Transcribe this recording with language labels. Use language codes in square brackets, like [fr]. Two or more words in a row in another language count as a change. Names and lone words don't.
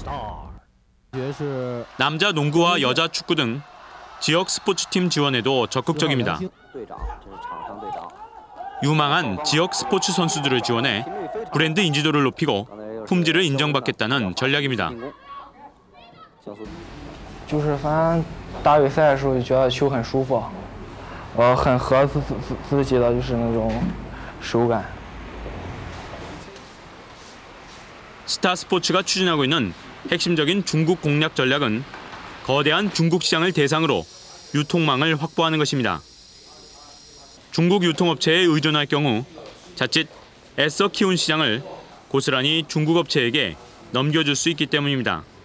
[ko] 남자 농구와 여자 축구 등 지역 스포츠팀 지원에도 적극적입니다. 유망한 지역 스포츠 선수들을 지원해 브랜드 인지도를 높이고 품질을 인정받겠다는 전략입니다. [zh] 就是反正打比赛的时候就觉得球很舒服，很合自己的就是那种手感。 [ko] 스타 스포츠가 추진하고 있는 핵심적인 중국 공략 전략은 거대한 중국 시장을 대상으로 유통망을 확보하는 것입니다. 중국 유통업체에 의존할 경우 자칫 애써 키운 시장을 고스란히 중국 업체에게 넘겨줄 수 있기 때문입니다.